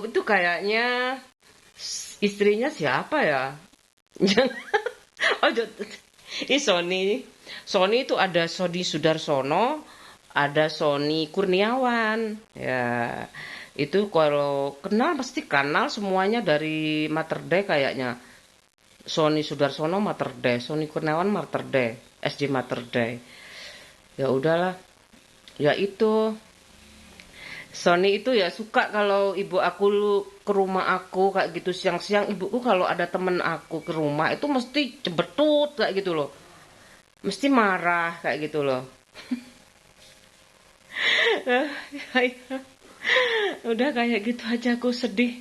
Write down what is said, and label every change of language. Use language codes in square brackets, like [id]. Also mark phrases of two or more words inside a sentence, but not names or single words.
[id] Itu kayaknya istrinya siapa ya? Oh, Sony. Sony itu ada Sony Sudarsono, ada Sony Kurniawan. Ya, itu kalau kenal pasti kenal semuanya dari Mater Dei kayaknya. Sony Sudarsono Mater Dei, Sony Kurniawan Mater Dei, SD Mater Dei. Ya udahlah. Ya itu. Sony itu ya suka kalau ibu aku ke rumah aku kayak gitu siang-siang, ibuku kalau ada temen aku ke rumah itu mesti cebetut kayak gitu loh. Mesti marah kayak gitu loh. Udah kayak gitu aja aku sedih.